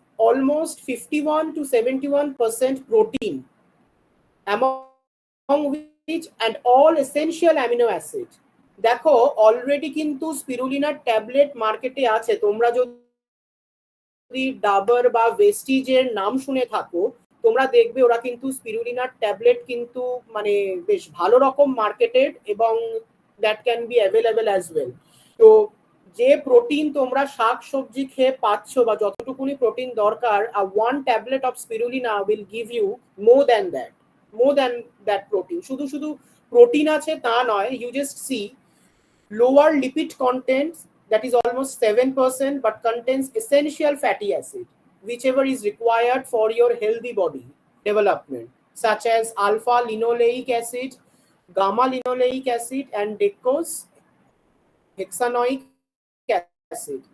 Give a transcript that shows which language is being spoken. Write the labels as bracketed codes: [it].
[en] almost 51 to 71% protein, among which and all essential amino acid. [bn] দেখো already কিন্তু স্পিরুলিনার tablet মার্কেটে আছে। তোমরা যদি ডাবর বা ভেস্টিজের নাম শুনে থাকো, তোমরা দেখবে ওরা কিন্তু স্পিরুলিনার ট্যাবলেট কিন্তু মানে বেশ ভালো রকম মার্কেটেড, এবং [en] That can be available as well. [bn] তো যে প্রোটিন তোমরা শাক সবজি খেয়ে পাচ্ছ বা যতটুকুনি প্রোটিন দরকার, [en] One tablet of spirulina will give you more than that, more than that protein. [bn] শুধু শুধু প্রোটিন আছে তা নয়, [en] You just see lower lipid content, that is almost 7%, but contains essential fatty acid whichever is required for your healthy body development, such as alpha linoleic acid, gamma linoleic acid, and dextrose hexanoic acid.